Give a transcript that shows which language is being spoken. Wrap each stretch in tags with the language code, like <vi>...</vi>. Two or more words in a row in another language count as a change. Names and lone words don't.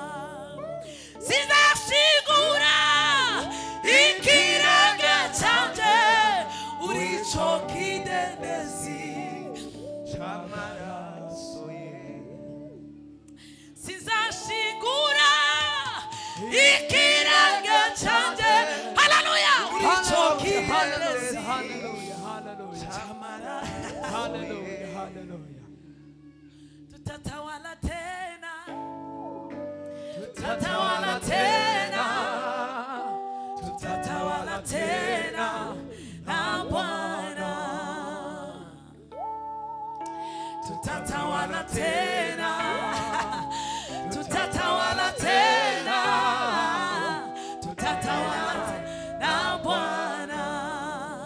<rn>Sinzashigura ikirenge cyanjye, uri cyo kidendezi cy'amaraso ye. Sinzashigura ikirenge cyanjye, haleluya, uri cyo kidendezi cy'amaraso ye.</rn> <sw>Tutatawala tena, tutatawala tena, tutatawala tena na Bwana. Tutatawala tena, tutatawala tena, tutatawala tena na Bwana.</sw>